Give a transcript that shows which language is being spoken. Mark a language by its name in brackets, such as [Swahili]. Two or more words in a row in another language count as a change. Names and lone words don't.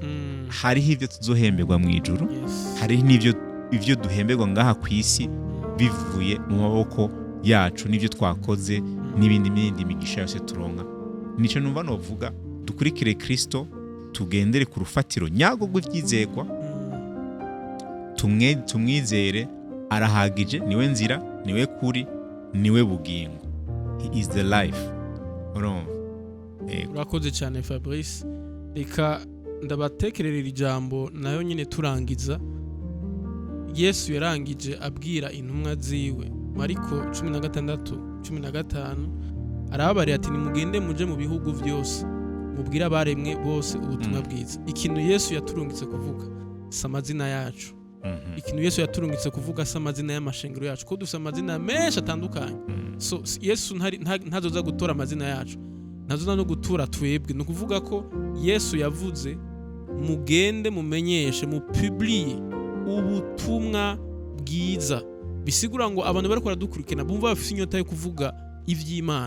[Rundi] Hariho ivyo tuzohemberwa mwijuru, hariho n'ivyo duhemberwa ngaha ku isi bivuye mu maboko yacu n'ivyo twakoze n'ibindi migisha yose turonka. Nico numva novuga, dukurikire Kristo, tugendere ku rufatiro nyago rw'ivyizegwa, tumwizere, arahagije, niwe nzira, niwe kuri, niwe bugingo. [English] He is the life. [Rundi] Urakoze cyane Fabrice. Reka ndabatekererera ijambo nayo nyine turangiza. Yesu yarangije abwira intumwa ziwe Mariko 16:15 arababarira ati nimugende muje mu bihugu byose mubwire abaremwe bose ubutumwa bwiza. Ikintu Yesu yaturungitse kuvuga si amazina yacu, ikintu Yesu yaturungitse kuvuga si amazina y'amashengero yacu, ko dufite amazina menshi atandukanye. So Yesu ntazoza gutora amazina yacu, ntazoza no gutura twebwe. Ni ukuvuga ko Yesu yavuze mugende mumenyeshe mupublie ubutumwa bwiza, bisigura ngo abantu bari baradukurikirana bumva bafite inyota yo kuvuga ivy'Imana.